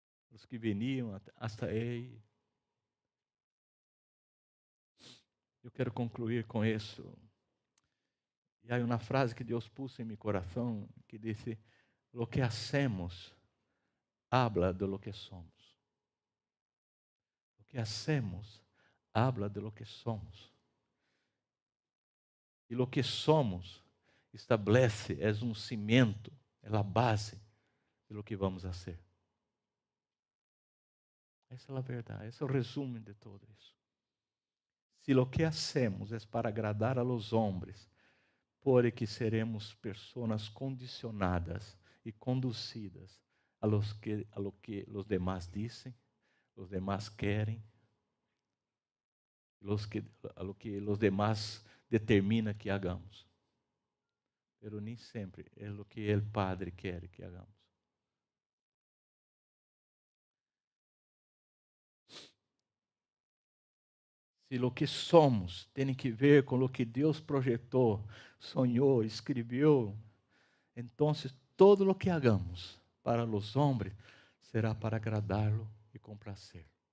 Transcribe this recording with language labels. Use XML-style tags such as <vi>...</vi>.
<pt>os que veniam</pt> <es>hasta</es> <pt>ele. Eu quero concluir com isso. E há uma frase que Deus pôs em meu coração, que diz:</pt> <es>lo que hacemos habla de lo que somos. Lo que hacemos habla de lo que somos.</es> <pt>E</pt> <es>lo que somos</es> <pt>estabelece, é um cimento, é a base de</pt> <es>lo que vamos a ser.</es> <pt>Essa é a verdade, esse é o resumo de tudo isso. Se</pt> <es>lo que hacemos</es> <pt>é para agradar</pt> <es>a los hombres,</es> <pt>por que seremos pessoas condicionadas e conduzidas a lo que os demás dizem, os demás querem, a lo que os demás determina que</pt> <es>hagamos. Pero</es> <pt>nem sempre é o que o Padre quer que</pt> <es>hagamos.</es> <pt>Se o que somos tem que ver com o que Deus projetou, sonhou, escreveu, então todo o que</pt> <es>hagamos</es> <pt>para os homens será para agradá-lo e</pt> <es>complacer.</es>